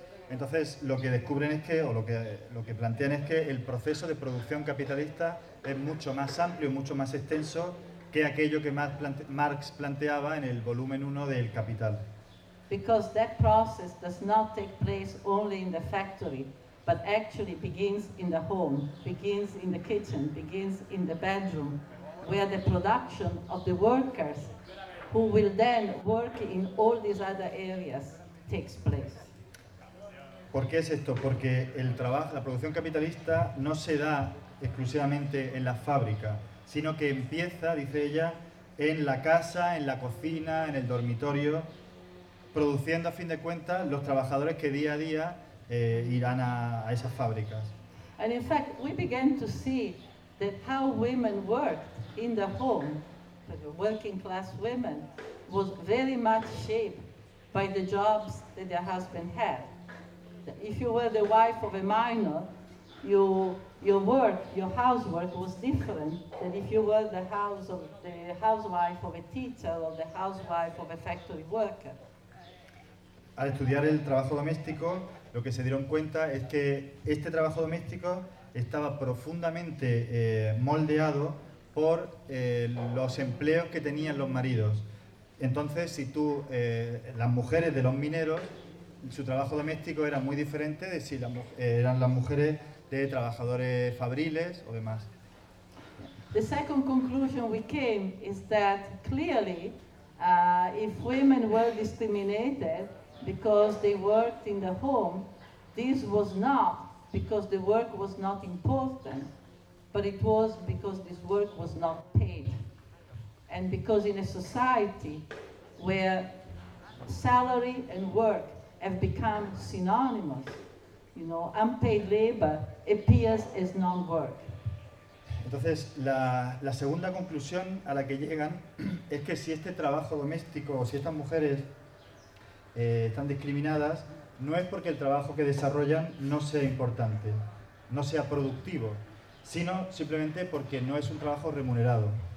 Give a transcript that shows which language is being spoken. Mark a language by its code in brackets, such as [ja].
[es] Entonces, lo que descubren es que, lo que plantean es que el proceso de producción capitalista es mucho más amplio, mucho más extenso que aquello que Marx planteaba en el volumen 1 del Capital. [en] Because that process does not take place only in the factory, but actually begins in the home, begins in the kitchen, begins in the bedroom, where the production of the workers who will then work in all these other areas takes place. [es] ¿Por qué es esto? Porque el trabajo, la producción capitalista no se da exclusivamente en la fábrica, sino que empieza, dice ella, en la casa, en la cocina, en el dormitorio, produciendo a fin de cuentas los trabajadores que día a día irán a esas fábricas. [en] And in fact, we began to see that how women worked in the home, working class women, was very much shaped by the jobs that their husband had. If you were the wife of a miner, your work, your housework was different than if you were the housewife of a teacher or the housewife of a factory worker. [es] Al estudiar el trabajo doméstico, lo que se dieron cuenta es que este trabajo doméstico estaba profundamente moldeado por los empleos que tenían los maridos. Entonces, si tú, las mujeres de los mineros, su trabajo doméstico era muy diferente de si eran las mujeres de trabajadores fabriles o demás. [en] The second conclusion we came is that clearly, if women were discriminated because they worked in the home, this was not because the work was not important, but it was because this work was not paid. And because in a society where salary and work have become synonymous, you know, unpaid labor appears as non-work. [es] Entonces, la segunda conclusión a la que llegan es que si este trabajo doméstico, o si estas mujeres están discriminadas, no es porque el trabajo que desarrollan no sea importante, no sea productivo, sino simplemente porque no es un trabajo remunerado.